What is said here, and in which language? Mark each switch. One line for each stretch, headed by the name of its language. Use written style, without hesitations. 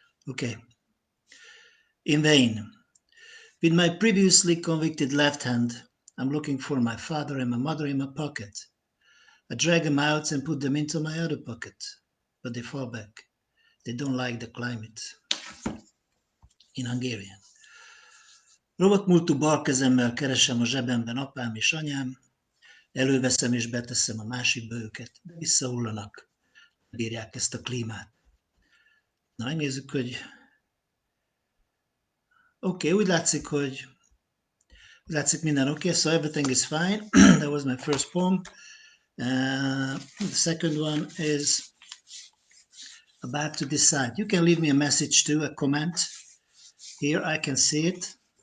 English: Okay. In vain. With my previously convicted left hand, I'm looking for my father and my mother in my pocket. I drag them out and put them into my other pocket, but they fall back. They don't like the climate. In Hungarian.
Hungarian: Rovatmúltú balkezemmel keresem a zsebemben apám és anyám, előveszem és beteszem a másikba őket, de visszahullanak, bírják ezt a klímát. Na, megnézzük, hogy oké, úgy látszik minden oké,
English: so everything is fine. That was my first poem. The second one is about to decide. You can leave me a message too, a comment. Here I can see it.